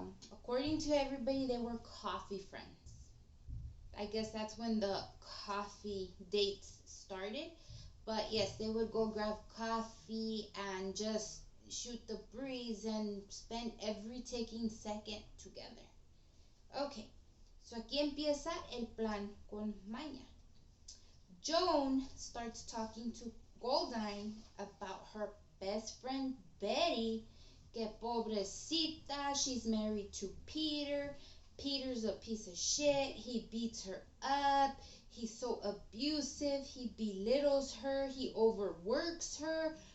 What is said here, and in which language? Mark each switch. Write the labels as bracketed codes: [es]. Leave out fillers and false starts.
[en] According to everybody, they were coffee friends. I guess that's when the coffee dates started. But yes, they would go grab coffee and just shoot the breeze and spend every taking second together. Okay, so [es] aquí empieza el plan con Maña. [en] Joan starts talking to Goldine about her best friend Betty, [es] que pobrecita, [en] she's married to Peter. Peter's a piece of shit. He beats her up. He's so abusive. He belittles her. He overworks her.